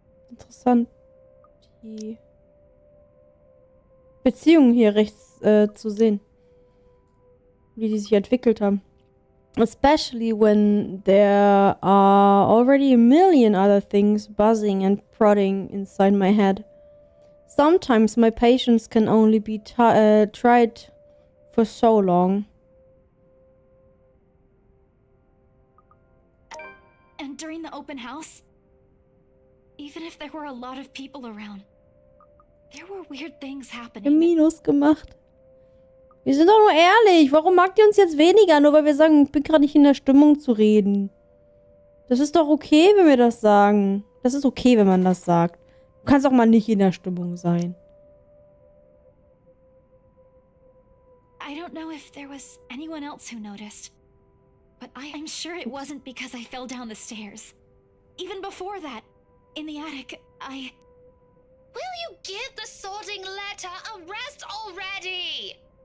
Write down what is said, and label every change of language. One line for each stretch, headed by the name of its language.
German: Interessant, die Beziehungen hier rechts zu sehen. Wie die sich entwickelt haben.
English: Especially when there are already a million other things buzzing and prodding inside my head. Sometimes my patience can only be tried for so long. And during the open house, even if there were a lot of people around, there were weird things happening.
German: Minus gemacht. Wir sind doch nur ehrlich. Warum mag die uns jetzt weniger? Nur weil wir sagen, ich bin gerade nicht in der Stimmung zu reden. Das ist doch okay, wenn wir das sagen. Das ist okay, wenn man das sagt. Du kannst auch mal nicht in der Stimmung sein.
English: I don't know if there was anyone else who noticed, but I'm sure it wasn't because I fell down the stairs. Even before that, in the attic, Will you give the sorting letter a rest already?